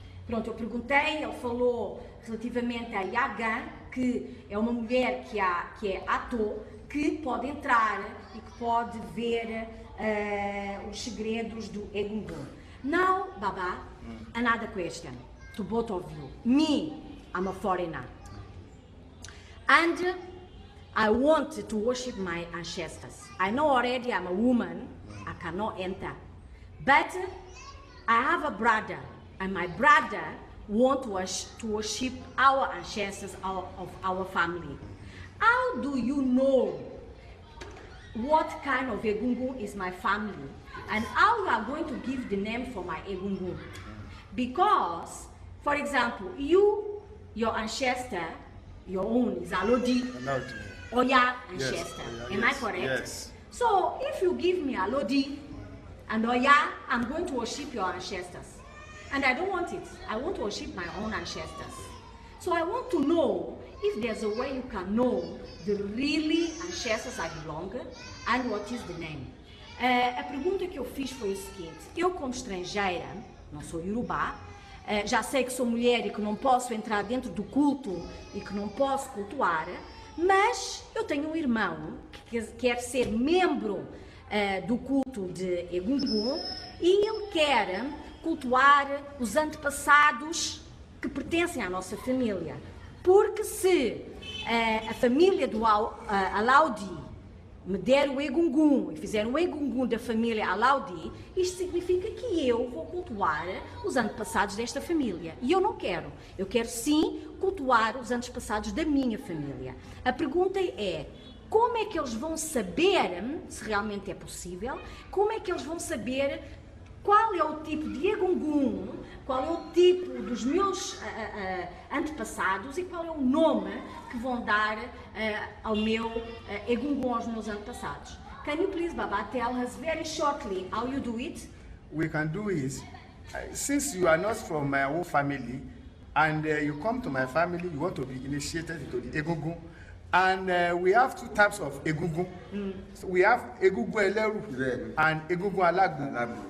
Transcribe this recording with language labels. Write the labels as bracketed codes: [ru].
[pt] Pronto, eu perguntei, ele falou relativamente a Yagan, que é uma mulher que é Ato, que pode entrar e que pode ver os segredos do Egungun. [en] Now, Baba, another question to both of you. Me, I'm a foreigner. And I want to worship my ancestors. I know already I'm a woman, I cannot enter. But I have a brother, and my brother wants to worship our ancestors of our family. How do you know what kind of Egungun is my family? And how you are going to give the name for my Egungun? Because, for example, your ancestor, your own is Alodi. Oya ancestor. Am I correct? Yes. So if you give me Alodi and Oya, I'm going to worship your ancestors. And I don't want it. I want to worship my own ancestors. So I want to know if there's a way you can know the really ancestors I belong and what is the name. [pt] A pergunta que eu fiz foi o seguinte: eu, como estrangeira, não sou iorubá, já sei que sou mulher e que não posso entrar dentro do culto e que não posso cultuar, mas eu tenho um irmão que quer ser membro do culto de Egungun e ele quer cultuar os antepassados que pertencem à nossa família. Porque se a família do Alaudi me der o Egungun e fizer um Egungun da família Alaudi, isto significa que eu vou cultuar os antepassados desta família. E eu não quero. Eu quero sim cultuar os antepassados da minha família. A pergunta é: como é que eles vão saber, se realmente é possível, como é que eles vão saber qual é o tipo de Egungun, qual é o tipo dos meus antepassados e qual é o nome que vão dar ao meu Egungun, aos meus antepassados? [en] Can you please, Baba, tell us very shortly how you do it? We can do is, since you are not from my own family, and you come to my family, you want to be initiated into the Egungun. And we have two types of Egungun. So we have Egungun Eleru and Egungun Alagbo.